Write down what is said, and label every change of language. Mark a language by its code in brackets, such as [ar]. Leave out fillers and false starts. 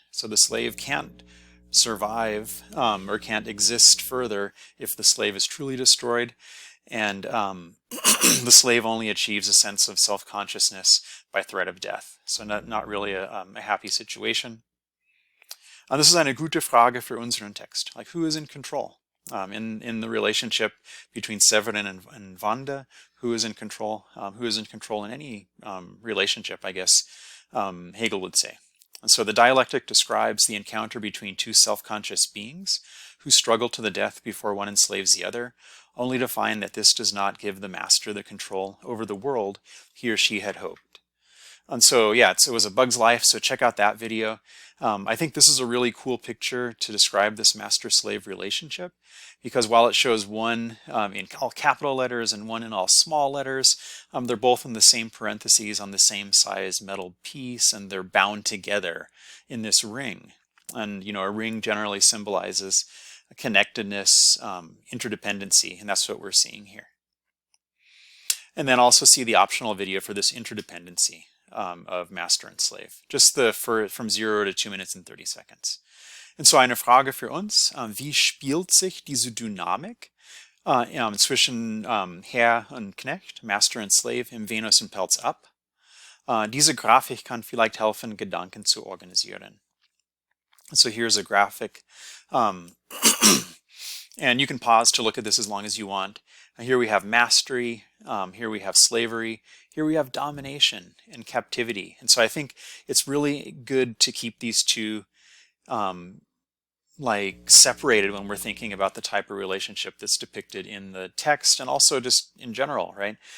[en] So the slave can't survive or can't exist further if the slave is truly destroyed, and the slave only achieves a sense of self-consciousness by threat of death. So not really a happy situation. This is [de] eine gute Frage für unseren Text. [en] Like, who is in control? In the relationship between Severin and Wanda, who is in control? Who is in control in any relationship, I guess Hegel would say. And so the dialectic describes the encounter between two self-conscious beings who struggle to the death before one enslaves the other, only to find that this does not give the master the control over the world he or she had hoped. And so, yeah, it was A Bug's Life, so check out that video. I think this is a really cool picture to describe this master-slave relationship, because while it shows one in all capital letters and one in all small letters, they're both in the same parentheses on the same size metal piece, and they're bound together in this ring. And, you know, a ring generally symbolizes connectedness, interdependency, and that's what we're seeing here. And then also see the optional video for this interdependency of master and slave, just from 0 to 2 minutes and 30 seconds. [de] Und so eine Frage für uns, wie spielt sich diese Dynamik zwischen Herr und Knecht, Master und Slave im Venus und Pelz ab? Diese Grafik kann vielleicht helfen, Gedanken zu organisieren. [en] So here's a graphic, and you can pause to look at this as long as you want. Here we have mastery, here we have slavery, here we have domination and captivity. And so I think it's really good to keep these two like separated when we're thinking about the type of relationship that's depicted in the text, and also just in general, right?